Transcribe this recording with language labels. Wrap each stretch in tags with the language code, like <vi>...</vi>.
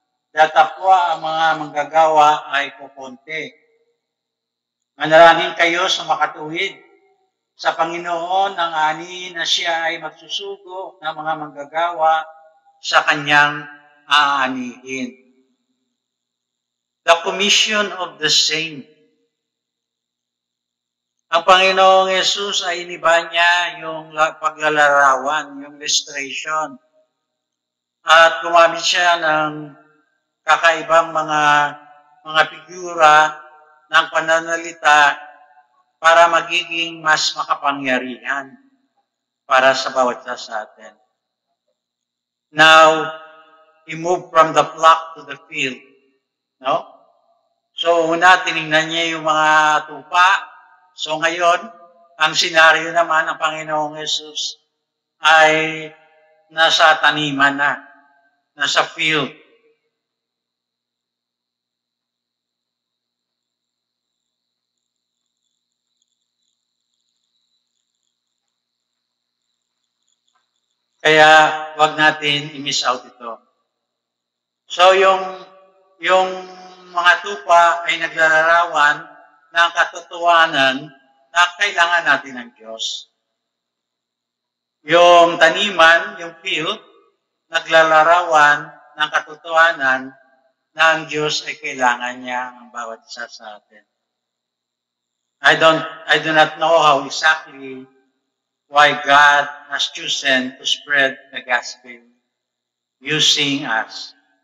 <tl>Datapwa ang mga manggagawa ay kukunti. Manalangin kayo sa makatuwid sa Panginoon ang anihin na siya ay magsusugo ng mga manggagawa sa kanyang aanihin.</tl> <en>The commission of the saint.</en> <tl>Ang Panginoong Yesus ay iniba niya yung paglalarawan, yung illustration. At gumamit siya ng kakaibang mga figura ng pananalita para magiging mas makapangyarihan para sa bawat isa sa atin.</tl> <en>Now, he moved from the flock to the field.</en> <tl>No? So, una, tinignan niya yung mga tupa. So ngayon, ang senaryo naman ng Panginoong Yesus ay nasa taniman na, nasa field. Kaya wag natin i-miss out ito. So yung mga tupa ay naglalarawan ng katotohanan na kailangan natin ng Diyos. Yung taniman, yung field, naglalarawan ng katotohanan na ang Diyos ay kailangan niya ang bawat isa sa atin.</tl> <en>I do not know how exactly why God has chosen to spread the gospel using us.</en>